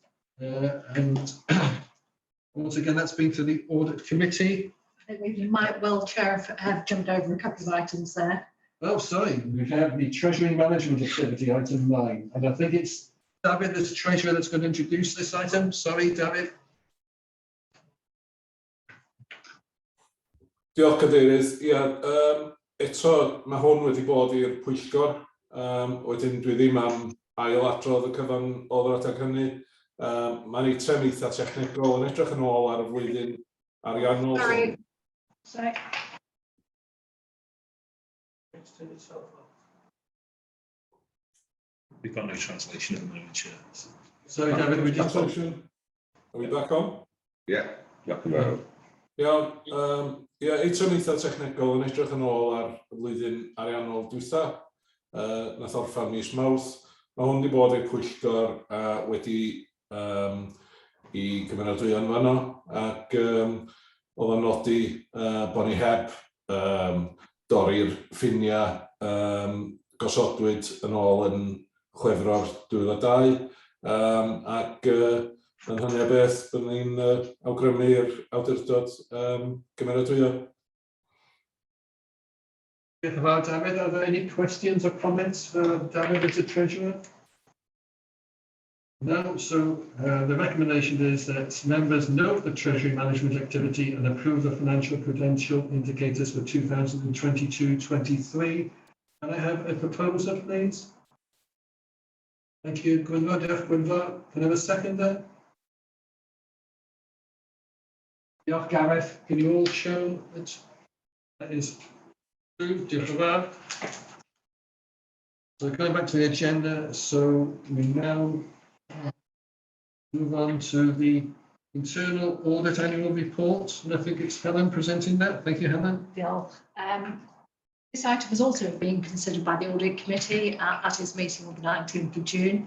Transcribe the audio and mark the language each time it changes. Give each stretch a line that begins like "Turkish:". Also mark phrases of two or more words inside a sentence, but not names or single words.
English: And once again, that's been to the audit committee. I think we might well, Chair, have jumped over a couple of items there. Oh, sorry. We have the treasury management activity, item 9. And I think it's David, as treasurer, that's going to introduce this item. Sorry, David.
Welsh: Diolch Cadeirydd. Eto mae hwn wedi bod i'r pwyllgor. Wedyn dwi ddim am ailadrodd y cyfan o'r adeg hynny. Mae'n eitem eitha technegol yn edrych yn ôl ar y flwyddyn ariannol.
English: Sorry. We've got no translation at the moment, Chair. Sorry, David, we just Translation. Are we back on? Yeah, back on.
Welsh: Eitem eitha technegol yn edrych yn ôl ar y flwyddyn ariannol dwytha. Nath orffen mis Mawrth. Mae hwn wedi bod i'r pwyllgor wedi I gymeradwyo yn fanno, ac oedd yn nodi bod ni heb dorri'r ffiniau gosodwyd yn ôl yn Chwefror 2002, ac yn hynny o beth byddwn ni'n awgrymu'r awdurdod gymeradwyo. Diolch yn fawr, David.
English: Are there any questions or comments for David as a treasurer? No, so the recommendation is that members note the Treasury management activity and approve the financial prudential indicators for 2022-23. Can I have a proposer, please? Thank you,
Welsh: Gwynfor. Diolch, Gwynfor.
English: Can I have a seconder?
Welsh: Diolch, Gareth.
English: Can you all show that that is approved?
Welsh: Diolch yn fawr.
English: So going back to the agenda, so we now move on to the internal audit annual report, and I think it's Helen presenting that. Thank you, Helen.
Welsh: Diolch.
English: This item has also been considered by the Audit Committee at its meeting on the 19th of June.